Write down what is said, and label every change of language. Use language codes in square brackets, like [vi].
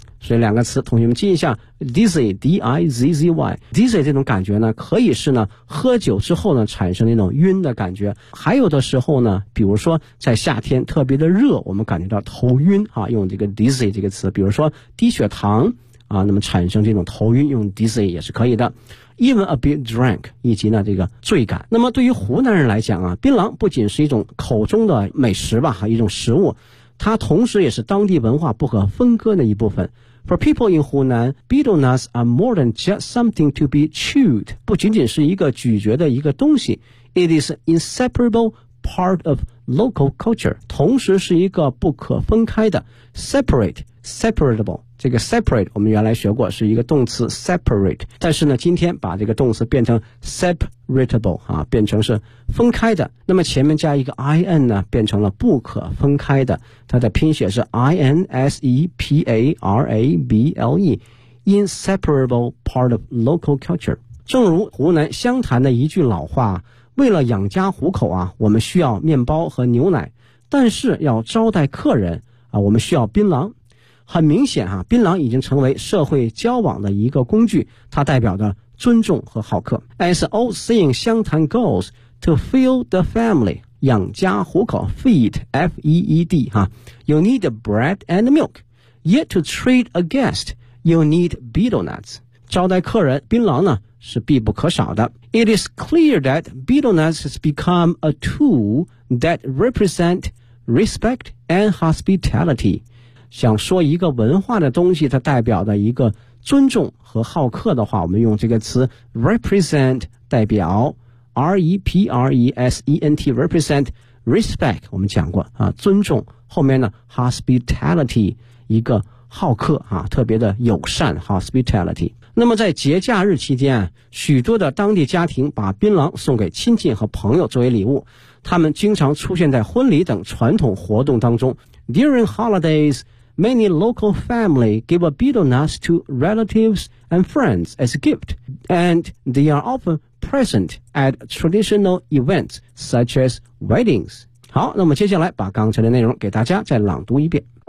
[zh] 所以两个词，同学们记一下 ，dizzy, d i z z y, dizzy 这种感觉呢，可以是呢喝酒之后呢产生那种晕的感觉，还有的时候呢，比如说在夏天特别的热，我们感觉到头晕啊，用这个 dizzy 这个词，比如说低血糖啊，那么产生这种头晕，用 dizzy 也是可以的。 [en] Even a bit drunk [zh] 以及呢这个醉感。那么对于湖南人来讲啊，槟榔不仅是一种口中的美食吧，一种食物。它同时也是当地文化不可分割的一部分。 [en] For people in Hunan, betel nuts are more than just something to be chewed. [zh] 不仅仅是一个咀嚼的一个东西。 [en] It is an inseparable part of local culture. [zh] 同时是一个不可分开的。 [en] Separate, separable. [zh] 这个 separate 我们原来学过是一个动词 separate。但是呢今天把这个动词变成 separatable, 啊变成是分开的。那么前面加一个 in 呢变成了不可分开的。它的拼写是 [en] inseparable, inseparable part of local culture。 [zh] 正如湖南湘潭的一句老话，为了养家糊口啊，我们需要面包和牛奶，但是要招待客人啊，我们需要槟榔。很明显啊，槟榔已经成为社会交往的一个工具，它代表着尊重和好客。 [en] As old saying 湘潭 goes, to feel the family, [zh] 养家糊口 [en] feed, F-E-E-D, you need bread and milk, yet to treat a guest, you need betel nuts. [zh] 招待客人槟榔呢是必不可少的。 [en] It is clear that betel nuts has become a tool that represent respect and hospitality. [zh] 想说一个文化的东西它代表的一个尊重和好客的话，我们用这个词 represent 代表 R-E-P-R-E-S-E-N-T represent respect 我们讲过啊，尊重后面呢 hospitality 一个好客啊，特别的友善 hospitality。那么在节假日期间，许多的当地家庭把槟榔送给亲戚和朋友作为礼物，他们经常出现在婚礼等传统活动当中。 [en] During holidays, many local family give a betel nuts to relatives and friends as a gift, and they are often present at traditional events such as weddings. [zh] 好，那么接下来把刚才的内容给大家再朗读一遍。